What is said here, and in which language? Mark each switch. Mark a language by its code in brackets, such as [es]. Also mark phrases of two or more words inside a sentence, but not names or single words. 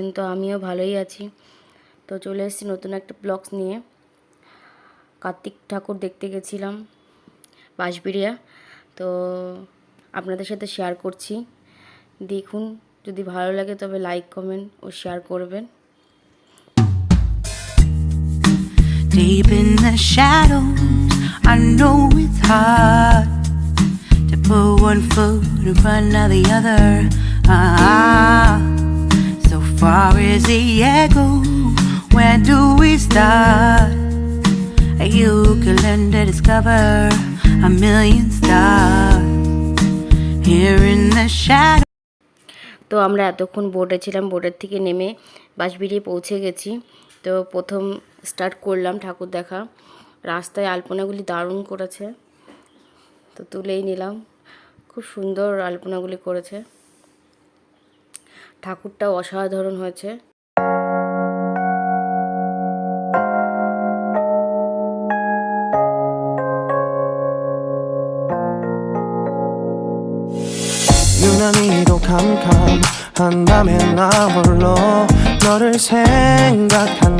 [bn] তো আমিও ভালোই আছি। তো চলে এসেছি নতুন একটা ব্লগস নিয়ে। কার্তিক ঠাকুর দেখতে গেছিলাম বাঁশবেড়িয়া। তো আপনাদের সাথে শেয়ার করছি, দেখুন। যদি ভালো লাগে তবে লাইক, কমেন্ট ও শেয়ার করবেন। [en] Deep in the shadows, I know it's hard to put one foot in front of the other. So far as the echo, where do we start? You can learn to discover a million stars here in the shadows. [bn] তো আমরা এতক্ষণ বোটে ছিলাম, বোটের থেকে নেমে বাঁশবেড়িয়ে পৌঁছে গেছি। তো প্রথম স্টার্ট করলাম ঠাকুর দেখা। রাস্তায় আলপনাগুলি দারুণ করেছে, তো তুলেই নিলাম। খুব সুন্দর আলপনাগুলি করেছে, ঠাকুরটাও অসাধারণ হয়েছে। [ko] 유난히도 캄캄한 밤에 나 홀로 너를 생각하네.